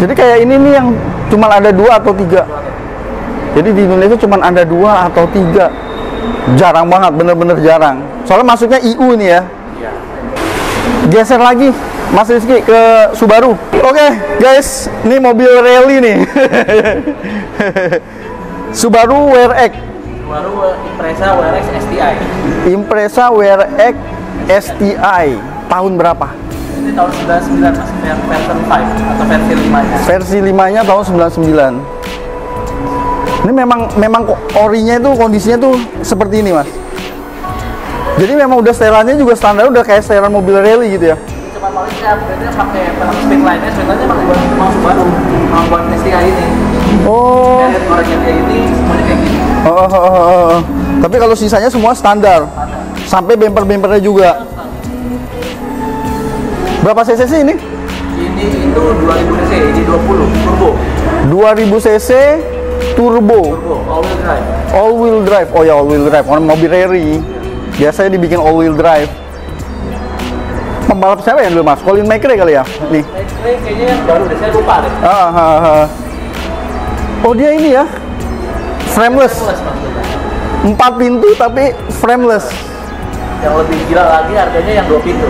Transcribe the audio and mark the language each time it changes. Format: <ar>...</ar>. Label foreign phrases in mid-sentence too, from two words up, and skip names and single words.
<id>Jadi kayak ini nih yang cuma ada 2 atau 3. Jadi di Indonesia cuma ada 2 atau 3. Jarang banget, bener-bener jarang. Soalnya masuknya IU nih ya. Iya. Geser lagi, Mas Rizky ke Subaru. Oke, guys, ini mobil rally nih. Subaru WRX. Subaru Impreza WRX STI. Impreza WRX STI. Tahun berapa? Ini tahun 99, Mas. Version 5 atau versi 5-nya. Versi 5-nya tahun 99. Ini memang orinya itu kondisinya tuh seperti ini, Mas. Jadi memang udah setelannya juga standar udah kayak setelan mobil rally gitu ya. Cuma paling saya upgrade-nya pakai</id> <en>speed line-</en> <id>nya pakai buat Subaru, buat STI ini. Oh. Dari orangnya ini semuanya kayak gini. Tapi kalau sisanya semua standar. Sampai bumper-bumpernya juga. Berapa cc sih ini? Ini itu 2000 cc, ini 20 turbo. 2000 cc turbo.</id> <en>All wheel drive. All wheel drive. Oh ya, all wheel drive.</en> <id>Orang mobil rally biasanya dibikin</id> <en>all wheel drive.</en> <id>Pembalap siapa yang dulu, Mas? Colin McRae kali ya? Nih. McRae kayaknya yang baru deh, saya lupa deh. Oh, dia ini ya. Frameless. 4 pintu tapi frameless. Yang lebih gila lagi harganya yang 2 pintu.</id>